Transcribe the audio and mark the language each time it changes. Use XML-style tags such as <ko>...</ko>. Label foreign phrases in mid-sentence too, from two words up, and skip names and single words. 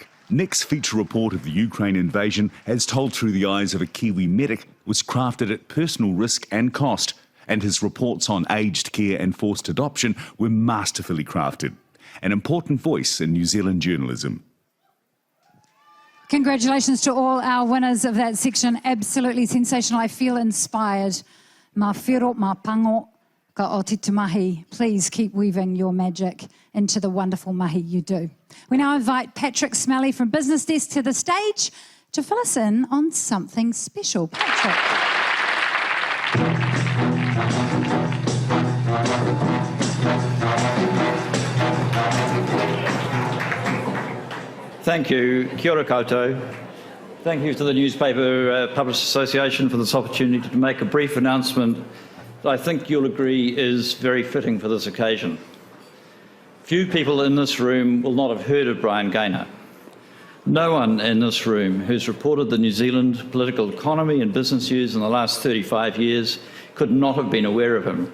<en>Nick's feature report of the Ukraine invasion, as told through the eyes of a Kiwi medic, was crafted at personal risk and cost, and his reports on aged care and forced adoption were masterfully crafted. An important voice in New Zealand journalism. Congratulations to all our winners of that section. Absolutely sensational. I feel inspired.</en> <mi>Ma whiro, ma pango. O te mahi,</mi> <en>please keep weaving your magic into the wonderful mahi you do. We now invite Patrick Smelly from Business Desk to the stage to fill us in on something special. Patrick. Thank you.</en> <mi>Kia ora koutou.</mi> <en>Thank you to the Newspaper Publishers Association for this opportunity to make a brief announcement that I think you'll agree is very fitting for this occasion. Few people in this room will not have heard of Brian Gaynor. No one in this room who's reported the New Zealand political economy and business news in the last 35 years could not have been aware of him.</en>